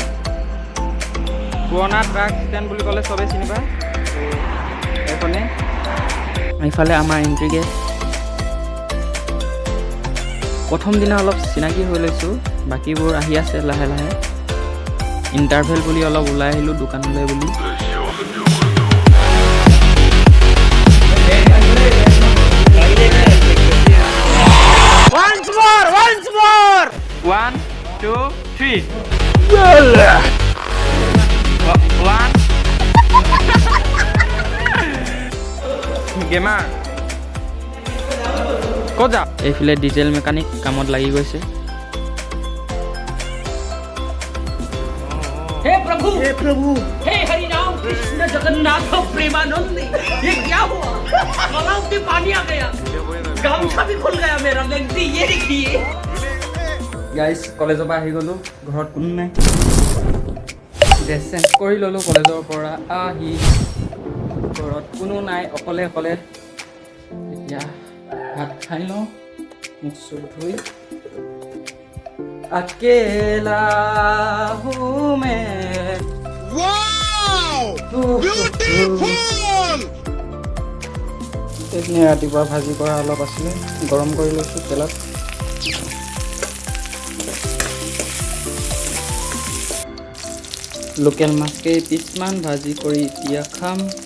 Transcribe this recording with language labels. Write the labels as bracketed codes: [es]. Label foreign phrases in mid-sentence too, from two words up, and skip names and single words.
[as] পুৰণা ট্ৰাক ষ্টেণ্ড বুলি ক'লে চবেই চিনি পায়। এইখনে এইফালে আমাৰ এণ্ট্ৰি গেট। প্ৰথম দিনা অলপ চিনাকি হৈ লৈছোঁ, বাকীবোৰ আহি আছে লাহে লাহে। ইণ্টাৰভেল বুলি অলপ ওলাই আহিলোঁ দোকানলৈ বুলি। [en] One, two, three. One. Gamer. [as] ক'ত যা? এইফালে ডিজেল মেকানিক কামত লাগি গৈছে। [hi] हे प्रभु, हे हरि राम कृष्ण जगन्नाथ प्रेमानंद, ये क्या हुआ? गलाव में पानी आ गया, गामछा भी खुल गया मेरा। लेंदी ये देखिए [as] গাইজ, কলেজৰ পৰা আহি গ'লোঁ, ঘৰত কোনো নাই। [en] dress change [as] কৰি ল'লোঁ কলেজৰ পৰা আহি। ঘৰত কোনো নাই, অকলে অকলে। এতিয়া ভাত খাই লওঁ, মুখ চুখ ধুই। [hi] अकेला हूँ मैं। [as] এইখিনি ৰাতিপুৱা ভাজি কৰা অলপ আছিলে, গৰম কৰি লৈছোঁ তেলত। লোকেল মাছ কেইপিচমান ভাজি কৰি এতিয়া খাম।